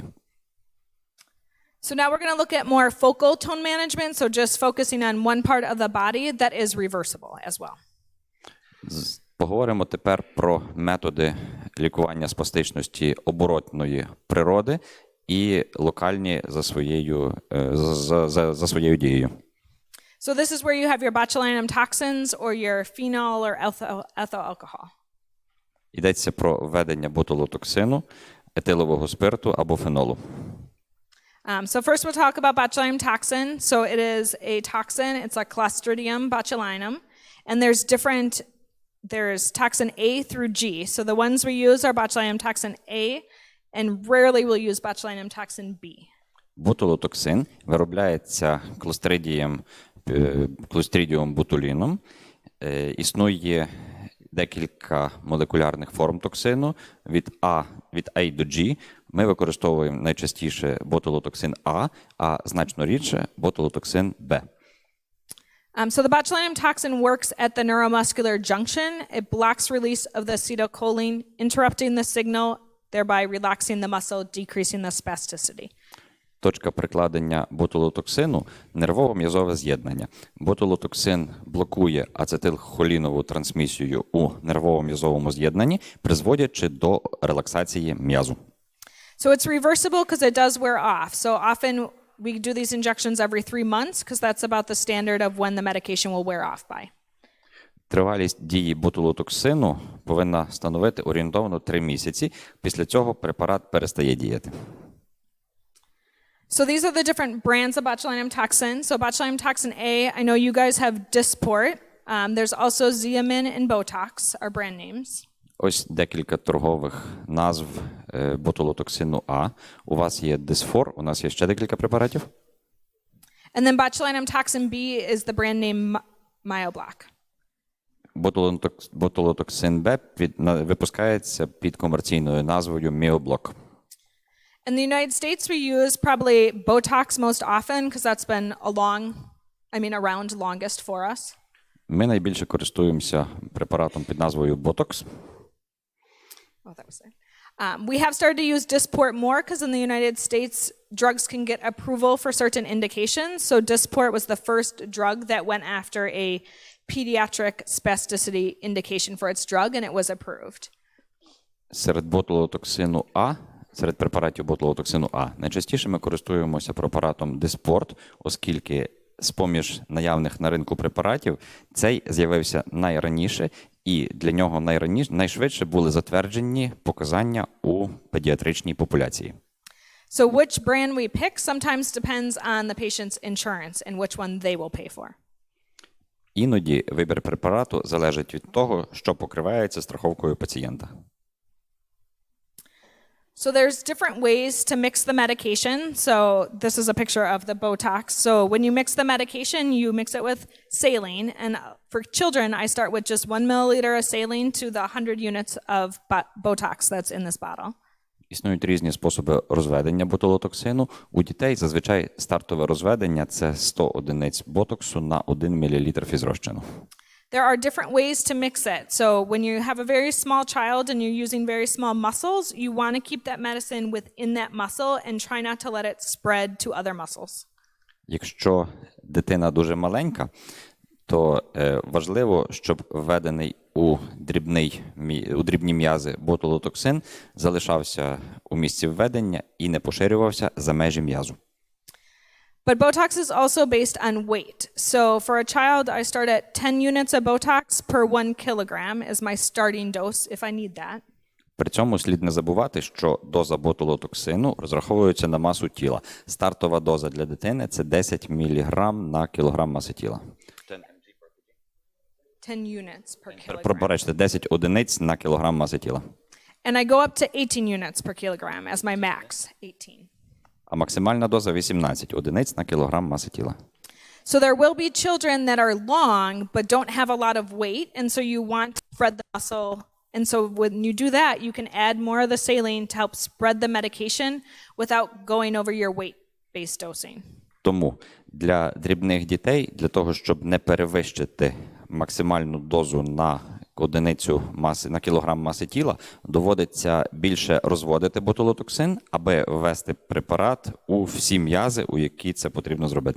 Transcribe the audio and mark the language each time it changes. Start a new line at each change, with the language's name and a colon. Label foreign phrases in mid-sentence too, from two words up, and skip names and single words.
English: So now we're going to look at more focal tone management, so just focusing on one part of the body that is reversible as well.
Ukrainian: Поговоримо тепер про методи лікування спастичності оборотної природи і локальні за своєю дією.
English: So this is where you have your botulinum toxins or your phenol or ethyl alcohol.
Ukrainian: Йдеться про введення ботулотоксину, етилового спирту або фенолу.
English: So first we'll talk about botulinum toxin. So it is a toxin. It's a Clostridium botulinum. And there's toxin A through G. So the ones we use are botulinum toxin A, and rarely we'll use botulinum toxin B.
Ukrainian: Ботулотоксин виробляється Clostridium botulinum. Існує декілька молекулярних форм токсину від А до G. Ми використовуємо найчастіше ботулотоксин А значно рідше ботулотоксин Б.
English: So the botulinum toxin works at the neuromuscular junction. It blocks release of the acetylcholine, interrupting the signal, thereby relaxing the muscle, decreasing the spasticity.
Ukrainian: Точка прикладення ботулотоксину – нервово-м'язове з'єднання. Ботулотоксин блокує ацетилхолінову трансмісію у нервово-м'язовому з'єднанні, призводячи до релаксації м'язу.
English: So it's reversible because it does wear off. So often we do these injections every 3 months because that's about the standard of when the medication will wear off by.
Ukrainian: Тривалість дії ботулотоксину повинна становити орієнтовно 3 місяці. Після цього препарат перестає діяти.
English: So these are the different brands of botulinum toxin. So botulinum toxin A, I know you guys have Dysport. There's also Xeomin and Botox, are brand names.
Ukrainian: Ось декілька торгових назв ботулотоксину А. У вас є Дисфор, у нас є ще декілька препаратів.
English: And then botulinum toxin B is the brand name Myoblock.
Ukrainian: Ботулотоксин Б випускається під комерційною назвою Міоблок.
English: In the United States, we use probably Botox most often because that's been around longest for us.
Ukrainian: Ми найбільше користуємося препаратом під назвою Botox.
English: Oh, that was it. We have started to use Dysport more because in the United States, drugs can get approval for certain indications. So Dysport was the first drug that went after a pediatric spasticity indication for its drug, and it was approved.
Ukrainian: Серед препаратів ботулотоксину А найчастіше ми користуємося препаратом Dysport, оскільки з-поміж наявних на ринку препаратів цей з'явився найраніше, і для нього найшвидше були затверджені показання у педіатричній популяції.
English: So which brand we pick sometimes depends on the patient's insurance and which one they will pay for.
Ukrainian: Іноді вибір препарату залежить від того, що покривається страховкою пацієнта.
English: So there's different ways to mix the medication. So this is a picture of the Botox. So when you mix the medication, you mix it with saline. And for children, I start with just 1 milliliter of saline to the 100 units of Botox that's in this bottle.
Ukrainian: Існують різні способи розведення ботулотоксину. У дітей зазвичай стартове розведення – це 100 одиниць ботоксу на 1 мл фізрозчину.
English: There are different ways to mix it. So when you have a very small child and you're using very small muscles, you want to keep that medicine within that muscle and try not to let it spread to other muscles.
Ukrainian: Якщо дитина дуже маленька, то важливо, щоб введений у дрібні м'язи ботулотоксин залишався у місці введення і не поширювався за межі м'язу.
English: But Botox is also based on weight. So for a child, I start at 10 units of Botox per 1 kilogram as my starting dose if I need that.
Ukrainian: При цьому слід не забувати, що доза ботулотоксину розраховується на масу тіла. Стартова доза для дитини – це 10 мг на кілограм маси тіла.
English: 10 units per kilogram.
Ukrainian: Пробачте, 10 одиниць на кілограм маси тіла.
English: And I go up to 18 units per kilogram as my max, 18.
Ukrainian: А максимальна доза – 18 одиниць на кілограм маси тіла.
English: So there will be children that are long but don't have a lot of weight, and so you want to spread the muscle. And so when you do that, you can add more of the saline to help spread the medication without going over your weight-based dosing.
Ukrainian: Тому для дрібних дітей, для того, щоб не перевищити максимальну дозу на одиницю маси, на кілограм маси тіла, доводиться більше розводити ботулотоксин, аби ввести препарат у всі м'язи, у які це потрібно зробити.